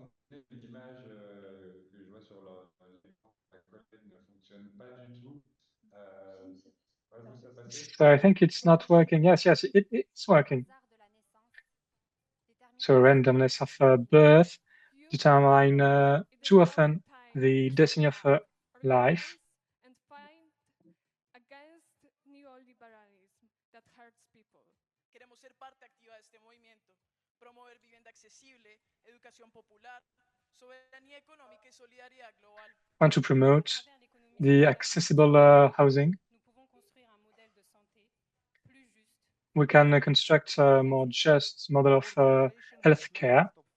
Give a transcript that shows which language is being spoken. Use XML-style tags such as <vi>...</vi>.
<fr>Du coup, l'image que je vois sur l'écran de ma collègue ne fonctionne pas du tout. Ouais, vous, ça passait?</fr> <en>So I think it's not working. Yes, it's working. So randomness of birth determine too often the destiny of a life. And fight against neoliberalism that hurts people.</en> <es>Queremos ser parte activa de este movimiento, promover vivienda accesible, educación popular, soberanía económica y solidaridad global.</es> <en>Want to promote the accessible housing.</en> <fr>Nous pouvons construire un modèle de santé plus juste.</fr> <en>We can construct a more just model of healthcare.</en>